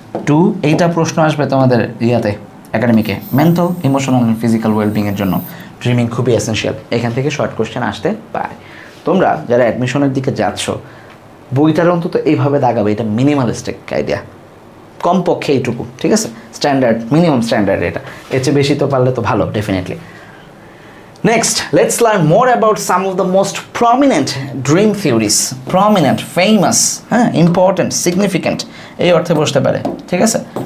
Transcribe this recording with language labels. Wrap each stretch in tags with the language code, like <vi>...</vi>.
<bn>Two, এইটা প্রশ্ন আসবে তোমাদের ইয়াতে একাডেমিকে, মেন্টাল, ইমোশনাল অ্যান্ড ফিজিক্যাল ওয়েলবিংয়ের জন্য ড্রিমিং খুবই এসেন্সিয়াল। এখান থেকে শর্ট কোশ্চেন আসতে পারে। তোমরা যারা অ্যাডমিশনের দিকে যাচ্ছ, বইটার অন্তত এইভাবে দাগাবে, এটা মিনিমালিস্টিক আইডিয়া, কমপক্ষে এইটুকু, ঠিক আছে? স্ট্যান্ডার্ড, মিনিমাম স্ট্যান্ডার্ড এটা, এর চেয়ে বেশি তো পারলে তো ভালো, definitely.</bn> <en>Next, let's learn more about some of the most prominent dream theories. Prominent, famous, important, significant,</en> <bn>এই অর্থে বসতে পারে, ঠিক আছে?</bn>